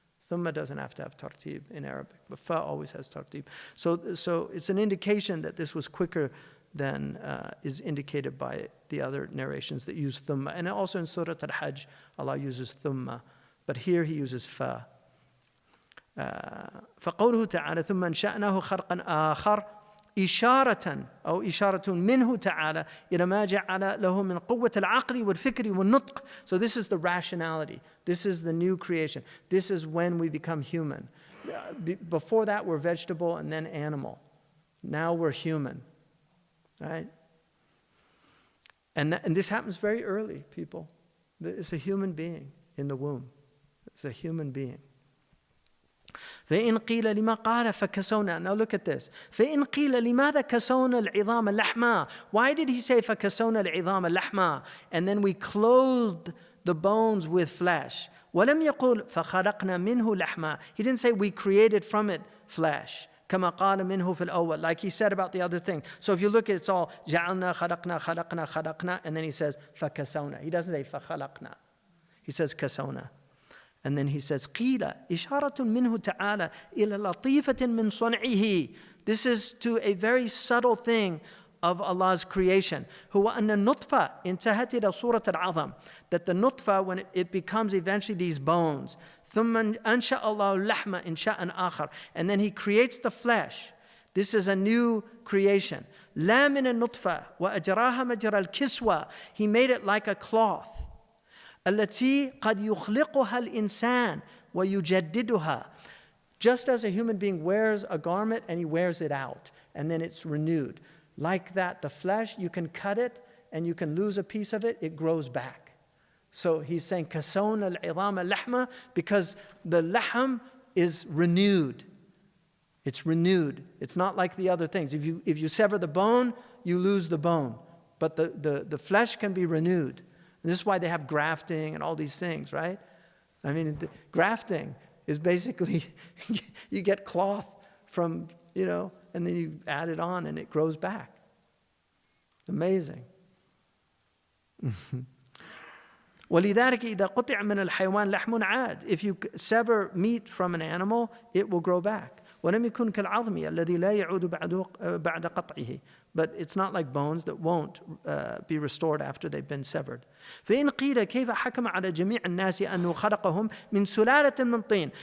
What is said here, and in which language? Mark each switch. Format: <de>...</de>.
<en>Thumma doesn't have to have tartib in Arabic, but fa always has tartib. So it's an indication that this was quicker than is indicated by the other narrations that use thumma. And also in Surah Al-Hajj, Allah uses thumma, but here He uses fa.</en> <ar>فقوله تعالى ثم انشأناه خلقا آخر إشارة أو إشارة منه تعالى إلى ما جعل له من قوة العقل والفكر والنطق.</ar> <en>So this is the rationality. This is the new creation. This is when we become human. Before that we're vegetable and then animal. Now we're human, right? And this happens very early, people. It's a human being in the womb. It's a human being.</en> <ar>فإن قيل لما قال فكسونا.</ar> <en>Now look at this.</en> <ar>فإن قيل لماذا كسونا العظام لحما.</ar> <en>Why did he say</en> <ar>فكسونا العظام لحما?</ar> <en>And then we clothed the bones with flesh.</en> <ar>ولم يقل فخلقنا منه لحما.</ar> <en>He didn't say we created from it flesh.</en> <ar>كما قال منه في الأول,</ar> <en>like he said about the other thing. So if you look at it's all</en> <ar>جعلنا خلقنا خلقنا خلقنا,</ar> <en>and then he says</en> <ar>فكسونا.</ar> <en>He doesn't say</en> <ar>فخلقنا.</ar> <en>He says</en> <ar>كسونا.</ar> <en>And then he says,</en> <ar>قِيلَ إِشَارَةٌ مِّنْهُ تَعَالَى إِلَى لَطِيفَةٍ مِّن صَنْعِهِ.</ar> <en>This is to a very subtle thing of Allah's creation.</en> <ar>هُوَ أَنَّ النُّطْفَةَ انتهت إلى صورة العظم.</ar> <en>That the nutfa, when it becomes eventually these bones,</en> <ar>ثُمَّ أَنشَأَ اللَّهُ اللَّحْمَ إِنشَاءً آخَرَ.</ar> <en>And then He creates the flesh. This is a new creation.</en> <ar>لَا مِنَ النُّطْفَةِ وَأَجْرَاهَا مَجْرَى الْكِسْوَةِ.</ar> <en>He made it like a cloth.</en> <ar>التي قد يخلقها الإنسان ويجددها.</ar> <en>Just as a human being wears a garment and he wears it out and then it's renewed. Like that, the flesh, you can cut it and you can lose a piece of it, it grows back. So he's saying</en> <ar>كسونا العظام لحمة,</ar> <en>because the lahm is renewed. It's renewed. It's not like the other things. If you sever the bone, you lose the bone. But the flesh can be renewed. And this is why they have grafting and all these things, right? I mean, grafting is basically you get cloth from, and then you add it on and it grows back. Amazing.</en> <ar>وَلِذَلِكَ إِذَا قُطِعَ مِنَ الْحَيْوَانِ لَحْمٌ عَادٍ.</ar> <en>If you sever meat from an animal, it will grow back.</en> <ar>وَلَمْ يَكُنْ كَالْعَظْمِ الَّذِي لَا يَعُودُ بَعْدَ قَطْعِهِ.</ar> <en>But it's not like bones that won't be restored after they've been severed.</en> <ar>فإن قيل كيف حكم على جميع الناس أنه خلقهم من سلالة من طين.</ar>